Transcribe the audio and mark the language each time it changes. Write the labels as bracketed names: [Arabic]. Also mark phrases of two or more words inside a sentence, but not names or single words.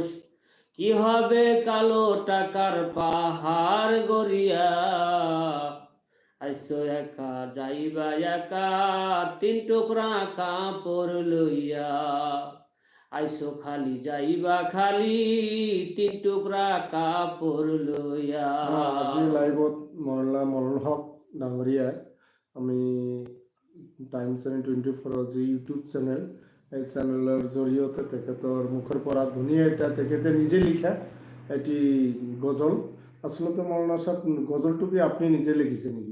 [Bangla] কি হবে কালো টাকার পাহাড় গড়িয়া? আইসো একা যাইবা একা, তিন টুকরা কাপড় লইয়া। আইসো খালি যাইবা খালি, তিন টুকরা কাপড় লইয়া। [Assamese] আজি লাইভত মৰুল হক ডাঙৰীয়াই আমি টাইমছ 24 যি ইউটিউব চেনেল, এই চেনেলের জৰিয়তে তেখেতৰ মুখৰ পৰা ধুনীয়া এটা তেখেতে নিজে লিখা এটি গজল। আসলতে মৌলানা সাহেব, গজলটো কি আপনি নিজে লিখিছে নেকি?